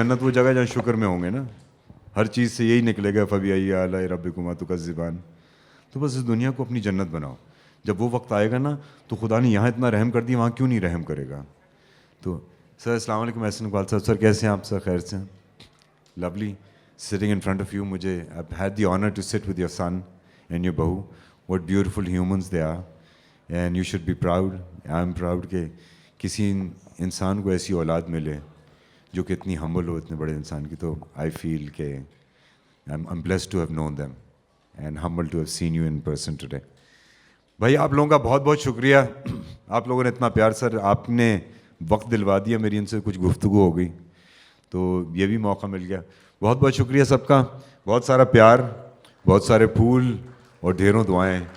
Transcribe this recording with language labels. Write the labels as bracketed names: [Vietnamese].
[Urdu] جنت وہ جگہ جہاں شکر میں ہوں گے نا, ہر چیز سے یہی نکلے گا [Arabic] فبأي آلاء ربكما تكذبان. [Urdu] تو بس اس دنیا کو اپنی جنت بناؤ. جب وہ وقت آئے گا نا تو خدا نے یہاں اتنا رحم کر دیا, وہاں کیوں نہیں رحم کرے گا. تو سر السلام علیکم, احسن اقبال صاحب. سر کیسے ہیں آپ؟ سر خیر سے ہیں. [English] Lovely sitting in front of you. مجھے I've had the honor to sit with your son and your بہو. What beautiful humans they are and you should be proud. I'm proud [Urdu] کہ کسی انسان کو ایسی اولاد ملے جو کہ اتنی ہمبل ہو اتنے بڑے انسان کی. [English] تو I feel کہ I'm blessed to have known them and humbled to have seen you in person today. [Urdu] بھائی آپ لوگوں کا بہت بہت شکریہ, آپ لوگوں نے اتنا پیار. سر آپ نے وقت دلوا دیا, میری ان سے کچھ گفتگو ہو گئی تو یہ بھی موقع مل گیا. بہت بہت شکریہ سب کا, بہت سارا پیار, بہت سارے پھول اور ڈھیروں دعائیں.